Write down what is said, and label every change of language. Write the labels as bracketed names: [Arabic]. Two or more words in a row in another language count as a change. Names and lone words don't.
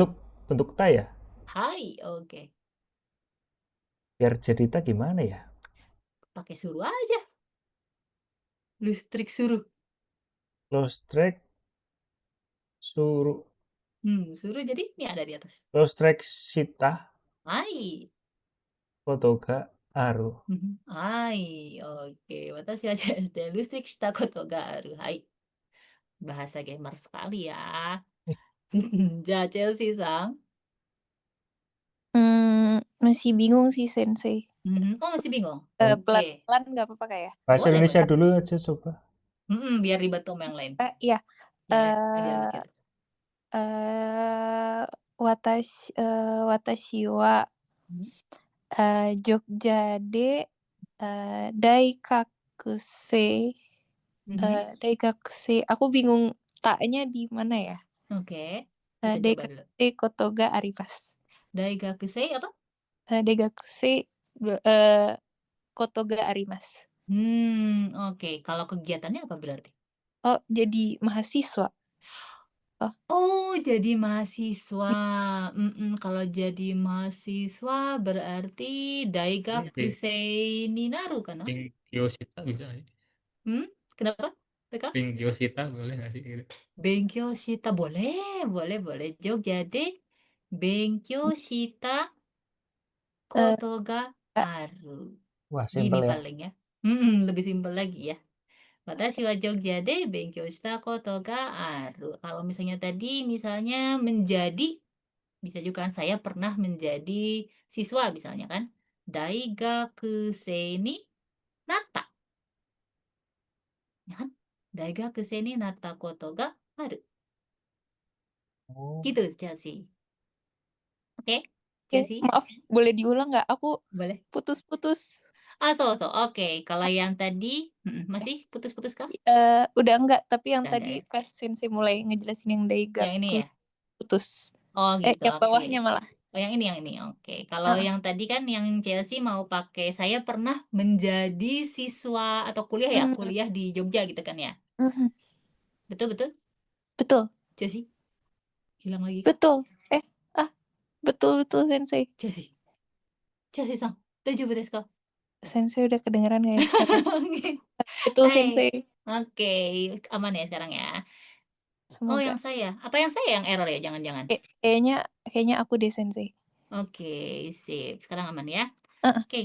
[Indonesian] bentuk bentuk ta ya. Hai, oke. Biar jadi ta gimana ya? Pakai suruh aja. Listrik suruh. Lostrek suruh. Suruh jadi ini ada di atas. Lostrek sita Hai. [Japanese] ことがある. [Indonesian] Hai, [Japanese] oke. Watashi wa JSD listrik shita koto ga aru. Hai. [Indonesian] Bahasa gamer sekali ya. Ja, Chelsea-san. Masih bingung sih Sensei. Oh, masih bingung? Oke. Pelan-pelan nggak apa-apa kah ya? Bahasa Boleh, Indonesia boleh. dulu aja coba. Biar ribet sama yang lain. Iya. Ya, biar mikir. [Japanese] 私は Hmm. Jogja de Daikakuse. Daikakuse. [Indonesian] Aku bingung taknya di mana ya? Oke. Kita coba dulu. [Japanese] 大学生ことがあります. [Indonesian] Daigakusei apa? [Japanese] 大学生ことがあります. [Indonesian] Oke. Kalau kegiatannya apa berarti? Oh, jadi mahasiswa. Oh, jadi mahasiswa. Kalau jadi mahasiswa berarti [Japanese] 大学生になるかな? [Indonesian] Benkyoushita bisa nggak sih? Kenapa? Beka? Benkyoushita boleh nggak sih gitu? [Japanese] 勉強した boleh. Jogjaで勉強したことがある. [Indonesian] Wah, Gini simpel ya. paling ya. Lebih simpel lagi ya. [Japanese] 私はJogjaで勉強したことがある. [Indonesian] Kalau misalnya tadi menjadi, bisa juga kan saya pernah menjadi siswa misalnya kan. [Japanese] 大学生になった. [Indonesian] Ya kan? [Japanese] 大学生になったことがある. [Indonesian] Oh, Gitu, Chelsea. Oke, Oke, Chelsea? maaf, boleh diulang nggak? Aku Boleh. putus-putus. Oke. Kalau yang tadi, masih putus-putus kah? Udah enggak, tapi yang Udah enggak tadi ya? pas Sensei mulai ngejelasin yang Yang ini Daigaku ya? putus. Oh gitu, Yang bawahnya oke. malah. Oh yang ini. Oke. Kalau Ah, yang tadi kan yang Chelsea mau pakai, saya pernah menjadi siswa atau kuliah ya, mm, kuliah di Jogja gitu kan ya. mhm. Betul? Betul, Chelsea? Hilang lagi kah? betul. Betul Sensei. [Japanese] Chelseaさん、大丈夫ですか? [Indonesian] Sensei udah kedengeran nggak ya sekarang? Betul Hai. Sensei, Oke, aman ya sekarang ya. Oh semoga. yang saya, apa yang saya yang error ya? Jangan-jangan. Kayaknya aku deh Sensei. Oke, sip. Sekarang aman ya. Oke,